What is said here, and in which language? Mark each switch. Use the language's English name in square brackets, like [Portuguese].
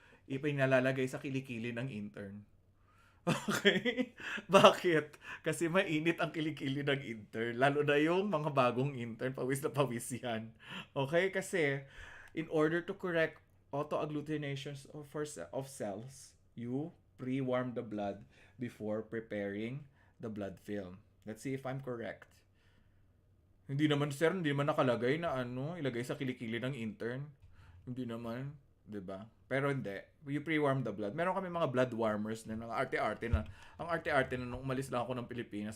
[Filipino] Ipinalalagay sa kilikili ng intern. Okay? Bakit? Kasi mainit ang kilikili ng intern. Lalo na yung mga bagong intern, pawis na pawis yan. Okay? [English] Kasi, in order to correct autoagglutinations of cells, you pre-warm the blood before preparing the blood film. Let's see if I'm correct. [Filipino] Hindi naman, sir, hindi naman nakalagay na ilagay sa kilikili ng intern. Hindi naman. 'di ba? Pero hindi. [English] You pre-warm the blood. [Filipino] Meron kami mga blood warmers na mga arte-arte na. Ang arte-arte na nung umalis lang ako ng Pilipinas.